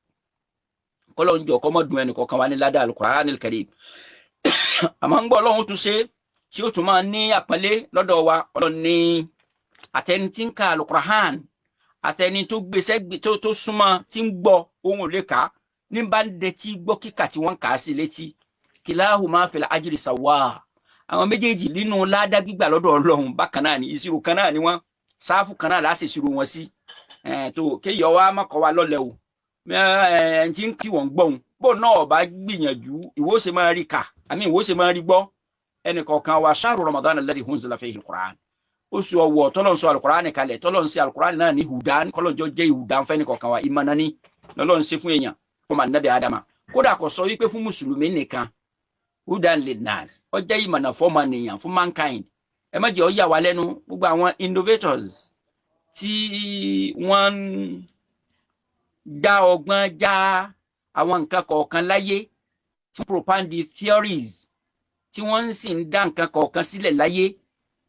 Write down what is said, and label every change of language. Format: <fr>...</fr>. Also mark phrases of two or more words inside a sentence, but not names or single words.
<yo>Kọ́lọ́run jọ kọ́ mọ́ dùn ẹnì kọ̀ọ̀kan wa ní ládá Al-Qur'ani al-Karim. Àmọ́ ń gbọ́ Ọlọ́run tún ṣe tí ó tún máa ní àpọ́nlé lọ́dọ̀ wa. Ọlọ́run ní àtẹni tí ń ka Al-Qur'an, àtẹni tó gbèsè tó súnmọ́ tí ń gbọ́ ohun ò lè kà ní bá ń dẹtí gbọ́ kíkà tí wọ́n kà á sí létí.</yo> <ar>كلاهما في الأجر سواء.</ar> <yo>Àwọn méjèèjì nínú ládá gbígbà lọ́dọ̀ Ọlọ́run bákan náà ni, ìṣirò kan náà ni wọ́n, sáfù kan náà láti ìṣirò wọn sí. Tó kéyọ̀ wá mọ́kọ̀ wa lọ́lẹ̀ o. Ẹni tí ń kí wọ́n gbọ́n bó náà bá gbìyànjú ìwọ ṣe máa rí kà, àmì ìwọ ṣe máa rí gbọ́. Ẹnì kọ̀ọ̀kan wa</yo> <ar>شهر رمضان الذي أنزل فيه القرآن.</ar> <yo>Oṣù ọ̀wọ̀ tọ́lọ́run sọ Al-Qur'ani kalẹ̀, tọ́lọ́run ṣe Al-Qur'ani náà ní hudan, kọ́lọ́njọ́ jẹ́ hudan fẹ́ni kọ̀ọ̀kan wa, ìmọ̀nà ni lọ́lọ́run ṣe fún èèyàn fún Ànábì Ádámà. Kódà kò sọ wípé fún mùsùlùmí nìkan,</yo> <ar>هدى للناس,</ar> <yo>ó jẹ́ ìmọ̀nà fọ́mọ nìyàn, fún mankind. Ẹ má jẹ́ ó yà wá lẹ́nu gbogbo àwọn innovators tí wọ́n dá ọgbọ́n já àwọn nǹkan kọ̀ọ̀kan láyé, tí</yo> <en>propound theories</en> <yo>tí wọ́n sì ń dá nǹkan kọ̀ọ̀kan sílẹ̀ láyé.</yo>